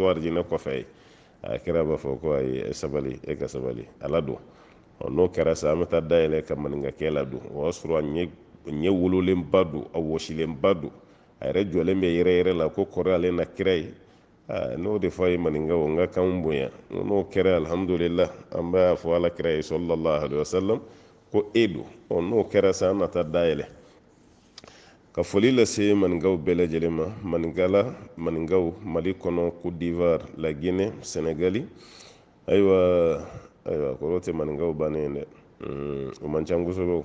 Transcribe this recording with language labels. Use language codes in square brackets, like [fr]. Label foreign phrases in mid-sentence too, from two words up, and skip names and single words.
[bm] arijinɛ kɔfɛ ye a kira b'a fɔ ko ayi sabali e ka sabali ala don n'o kɛra sa an bɛ taa dayɛlɛ ka maninkakɛ la don o y'a sɔrɔ a ɲɛ wololenba don a wɔsilenba don a yɛrɛ jɔlen bɛ yɛrɛ la ko kɔrɔ ale na kira ye n'o de fɔ a ye maninka o n ka kan bonya n'o kɛra alhamdulillah an b'a fɔ alakira ye [ar] صلى الله عليه وسلم [bm] ko don n'o kɛra sa an na taa dayɛlɛ ka foli lase maninkaw bɛɛ lajɛlen ma. Maninkaw Mali kɔnɔ, Côte d'Ivoire, la Guinée, Sénégali ayiwa kɔrɔ tɛ maninkaw bannen dɛ o man ca kosɛbɛ.